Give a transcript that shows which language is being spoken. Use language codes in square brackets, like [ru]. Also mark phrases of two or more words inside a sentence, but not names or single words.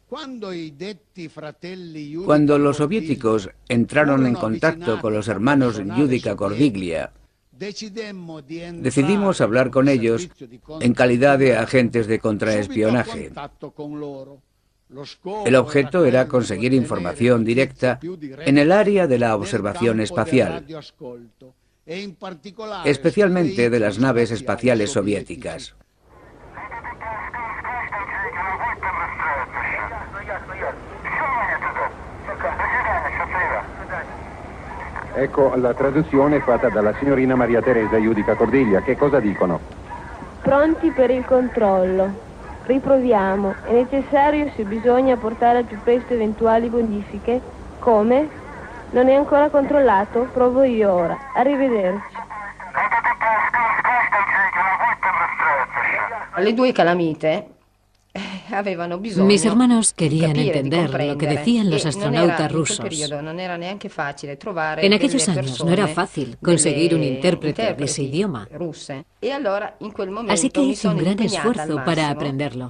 [es] Cuando los soviéticos entraron en contacto con los hermanos Giudica Cordiglia, decidimos hablar con ellos en calidad de agentes de contraespionaje. El objeto era conseguir información directa en el área de la observación espacial. especialmente de las naves espaciales soviéticas. [it] Ecco la traduzione fatta dalla signorina Maria Teresa Judica Cordiglia. Che cosa dicono? Pronti per il controllo. Riproviamo. È necessario, se bisogna, portare al più presto eventuali modifiche. Come? Non è ancora controllato? Provo io ora. Arrivederci. Le due calamite [es] mis hermanos querían entender lo que decían los astronautas rusos. En aquellos años no era fácil conseguir un intérprete de ese idioma. Así que hice un gran esfuerzo para aprenderlo.